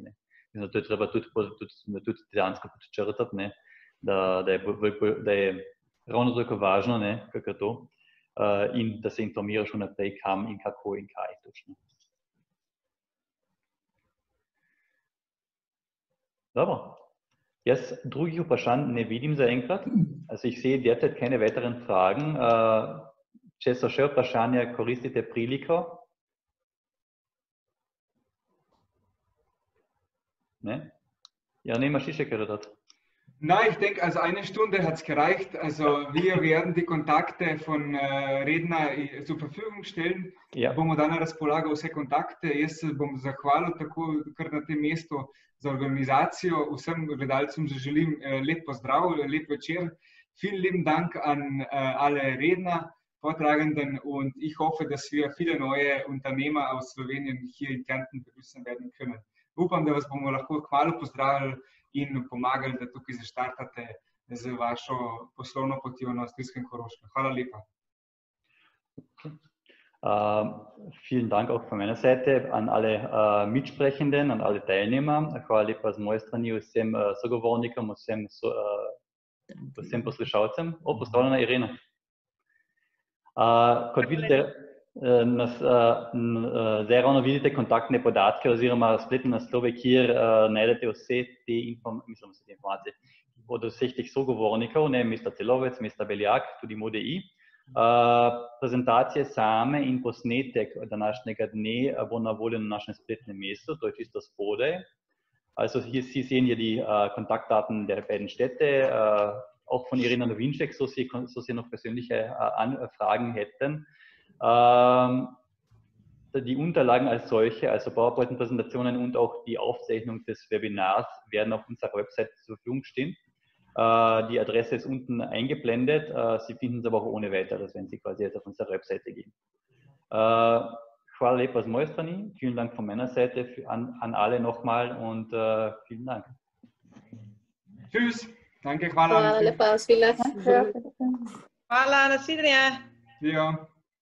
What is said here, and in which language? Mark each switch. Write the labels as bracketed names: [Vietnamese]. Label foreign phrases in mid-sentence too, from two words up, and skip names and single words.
[Slovenian] To je treba tudi dejansko podčrtati, da je ravno toliko važno, kako je to, in da se informiraš vnaprej, kam in kako in kaj točno. Dobro. Jaz drugih vprašanj ne vidim zaenkrat. [German] Also ich sehe derzeit keine weiteren Fragen. [Slovenian] Če so še vprašanja, koristite priliko. Ne? Ja, imaš še kaj dodati? [German] Nein, ich denke, also 1 Stunde hat es gereicht. Also wir werden die Kontakte von Redner zur Verfügung stellen. Ja. [Slovenian] Bomo dali na razpolago vse kontakte. Jaz se bom zahvalil tako kar na tem mestu za organizacijo. Vsem gledalcem želim lep pozdrav, lep večer. [German] Vielen lieben Dank an alle Redner, Vortragenden, und ich hoffe, dass wir viele neue Unternehmer aus Slowenien hier in Kärnten begrüßen werden können. [Slovenian] Upam, da vas bomo lahko kmalu pozdravili in pomagali, da tukaj zaštartate z vašo poslovno potjo na avstrijskem Koroškem. Hvala lepa. [German] Vielen Dank auch von meiner Seite an alle Mitsprechenden, an alle Teilnehmer. [Slovenian] Hvala lepa z moje strani vsem sogovornikom, vsem poslušalcem. Pozdravljena Irena. Kot vidite, zdaj ravno vidite kontaktne podatke oziroma spletne naslove, kjer najdete vse te informacije od vseh teh sogovornikov, Mr. Celovec, Mr. Beljak, tudi MODI. Prezentacije same in posnetek današnjega dne bo na voljo na našem spletnem mestu, to je čisto spodaj. [German] Also hier Sie sehen hier die Kontaktdaten der beiden Städte, auch von Irina Nowinczek, so Sie noch persönliche Fragen hätten. Die Unterlagen als solche, also PowerPoint-Präsentationen und auch die Aufzeichnung des Webinars werden auf unserer Website zur Verfügung stehen. Die Adresse ist unten eingeblendet. Sie finden es aber auch ohne weiteres, wenn Sie quasi jetzt auf unsere Webseite gehen. [Slovenian] Hvala lepa z moje strani. [German] Vielen Dank von meiner Seite an alle nochmal und vielen Dank. Tschüss. Danke, [Slovenian] hvala. Hvala lepa, svila. Hvala, nasvidenje. Ja.